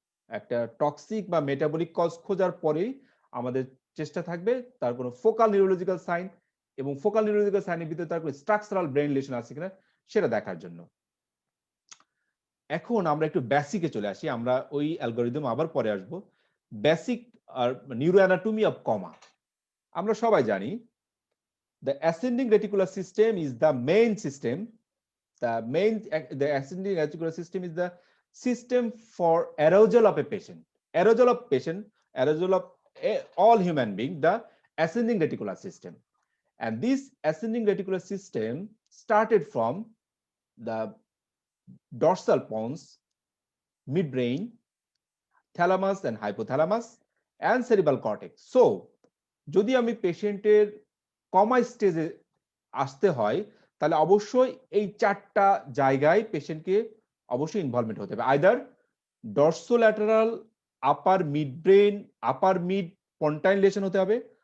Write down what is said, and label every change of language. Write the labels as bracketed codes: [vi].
[bn] একটা টক্সিক বা metabolic cause খোঁজার পরেই আমাদের চেষ্টা থাকবে তার কোনো ফোকাল নিউরোলজিক্যাল সাইন, এবং ফোকাল নিউরোলজিক্যাল সাইনের ভিতরে তার কোনো স্ট্রাকচারাল ব্রেন লেশন আছে কিনা সেটা দেখার জন্য। এখন আমরা একটু বেসিকে চলে আসি, আমরা ওই অ্যালগরিদম আবার পরে আসব। Basic আর neuro anatomy of কমা আমরা সবাই জানি। [en] The ascending reticular system is the main system. The ascending reticular system is the system for arousal of a patient. Arousal of all human being, the ascending reticular system. And this ascending reticular system started from the dorsal pons, midbrain, thalamus and hypothalamus, and cerebral cortex. [bn] So, যদি আমি পেশেন্টের কমা স্টেজে আসতে হয়, তাহলে অবশ্যই এই চারটা জায়গায় পেশেন্টকে অবশ্যই ইনভলভমেন্ট হতে হবে। আইদার ডর্সোল্যাটারাল আপার মিড ব্রেন, আপার মিড পন্টাইন লেশন হতে হবে।